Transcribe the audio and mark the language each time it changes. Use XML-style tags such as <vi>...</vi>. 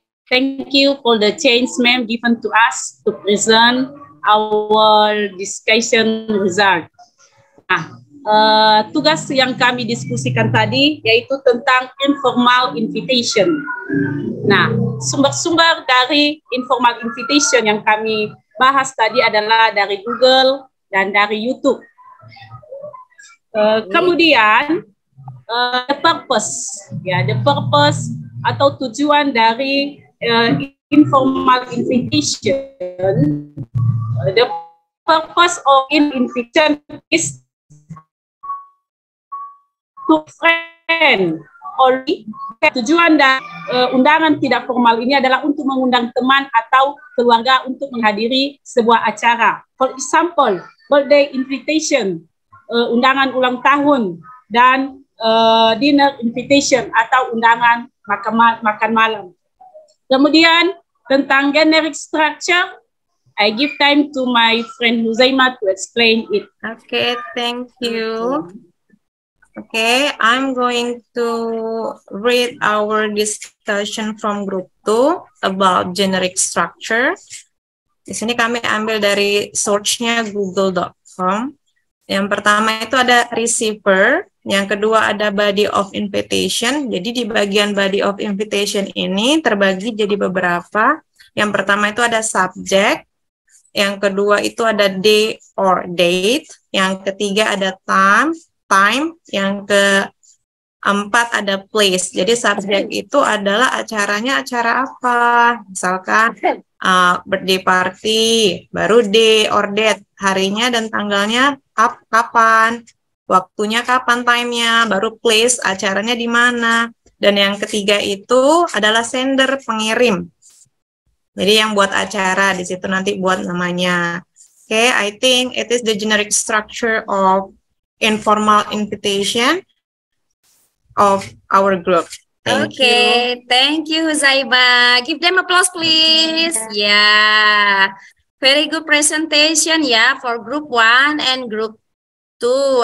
<en>Thank you for the chance, ma'am, given to us to present our discussion result.</en> <id>Nah, tugas yang kami diskusikan tadi yaitu tentang informal invitation. Nah, sumber-sumber dari informal invitation yang kami bahas tadi adalah dari Google dan dari YouTube.</id> <en>Kemudian the purpose, ya, the purpose</en> <id>atau tujuan dari</id> <en>informal invitation. The purpose of invitation is to friend.</en> <id>Only tujuan dan undangan tidak formal ini adalah untuk mengundang teman atau keluarga untuk menghadiri sebuah acara.</id> <en>For example, birthday invitation,</en> <id>undangan ulang tahun, dan dinner invitation atau undangan makan malam. Kemudian tentang</id> <en>generic structure, I give time to my friend Huzaimah to explain it. Okay, thank you. Okay, I'm going to read our discussion from group 2 about generic structure.</en> <id>Di sini kami ambil dari search-nya google.com. Yang pertama itu ada receiver, yang kedua ada body of invitation. Jadi di bagian body of invitation ini terbagi jadi beberapa. Yang pertama itu ada subject, Yang kedua itu ada day or date. Yang ketiga ada time. Yang keempat ada place. Jadi subjek itu adalah acaranya acara apa. Misalkan birthday party, baru day or date. Harinya dan tanggalnya kapan. Waktunya kapan, time-nya, baru place, acaranya di mana. Dan yang ketiga itu adalah sender, pengirim. Jadi yang buat acara, di situ nanti buat namanya.</id> <en>Okay, I think it is the generic structure of informal invitation of our group. Thank you. Thank you, Zaiba. Give them applause, please. Yeah, very good presentation, yeah, for group 1 and group 2.</en>